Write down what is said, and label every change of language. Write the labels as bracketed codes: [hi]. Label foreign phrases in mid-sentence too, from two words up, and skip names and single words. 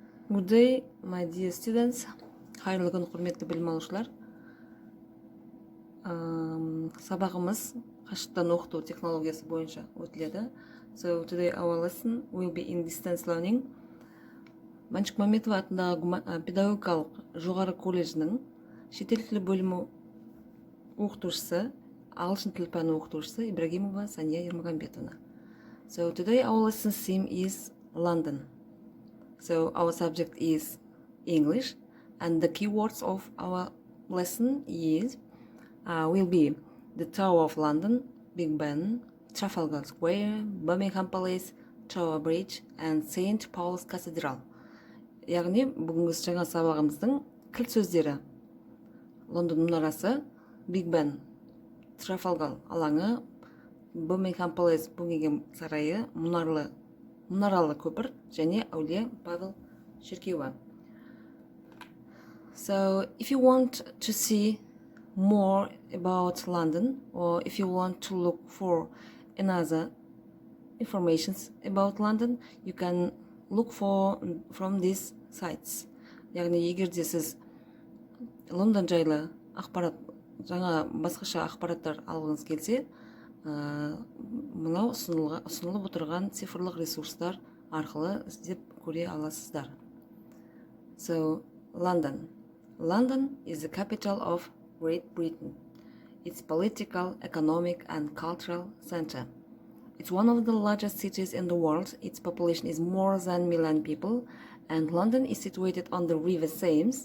[en] Good day, my dear students. [kk] Хайырлы күн, құрметті білім алушылар. Сабағымыз қашықтан оқыту технологиясы бойынша өтіледі. [en] So today our lesson will be in distance learning. [kk] Мәншүк Мәметова атындағы педагогикалық жоғары колледжінің шетел тілі бөлімі оқытушысы, ағылшын тілі пәні оқытушысы Ибрагимова Сания Ермагамбетовна. [en] So today our lesson theme is London. So our subject is English, and the keywords of our lesson will be the Tower of London, Big Ben, Trafalgar Square, Birmingham Palace, Tower Bridge, and St. Paul's Cathedral. [kk] Яғни бүгінгі жаңа сабағымыздың кілт сөздері: Лондон мұнарасы, Big Ben, Трафалгар алаңы, Birmingham Palace, Buckingham сарайы, мұнаралы көпір және Әулие Павел шіркеуі. [en] So if you want to see more about London, or if you want to look for another informations about London, you can look from these sites. [kk] Яғни егер де сіз Лондон жайлы ақпарат, жаңа басқаша ақпараттар алғыңыз келсе, мынау ұсынылып отырған цифрлық ресурстар арқылы іздеп көре аласыздар. [en] So London. London is the capital of Great Britain. It's political, economic, and cultural center. It's one of the largest cities in the world. Its population is more than 1 million people, and London is situated on the River Thames.